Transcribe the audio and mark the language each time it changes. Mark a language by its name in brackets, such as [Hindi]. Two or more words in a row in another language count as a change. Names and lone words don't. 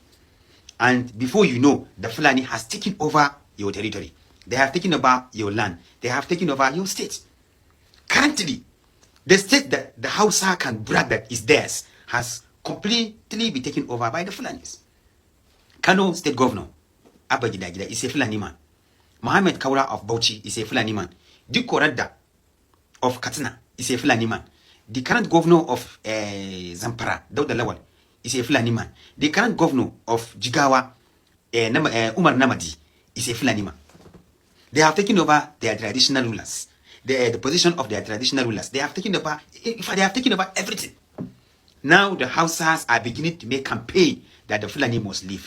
[English] And before you know, the Fulani has taken over your territory. They have taken over your land. They have taken over your state. Currently, the state that the Hausa can brag that is theirs has completely been taken over by the Fulanis. Kano State Governor, Abba Gida is a Fulani man. Mohammed Kaura of Bauchi is a Fulani man. Dikko Radda of Katsina is a Fulani man. The current governor of Zampara, Dauda Lawal, is a Fulani man. The current governor of Jigawa, Umar Namadi, is a Fulani man. They have taken over their traditional rulers, the position of their traditional rulers. They have taken over everything. Now the Hausas are beginning to make campaign that the Fulani must leave.